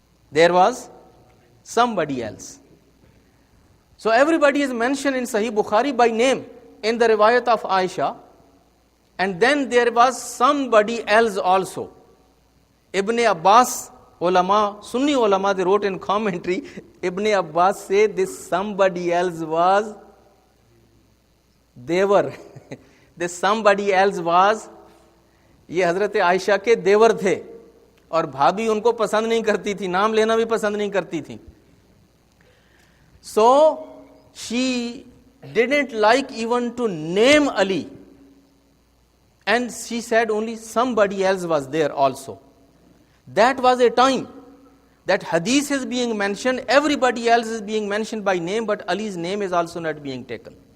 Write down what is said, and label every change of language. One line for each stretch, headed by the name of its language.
English: There was somebody else. So everybody is mentioned in Sahih Bukhari by name in the riwayat of Aisha, and then there was somebody else also. Ibn Abbas, ulama, Sunni ulama, they wrote in commentary, Ibn Abbas said this somebody else was Devar. This somebody else was,
Urdu: یہ حضرت عائشہ کے دیور تھے اور بھابھی ان کو پسند نہیں کرتی تھی, نام لینا بھی پسند نہیں کرتی تھی.
English: So she didn't like even to name Ali, and she said only somebody else was there also. That was a time that hadith is being mentioned, everybody else is being mentioned by name, but Ali's name is also not being taken.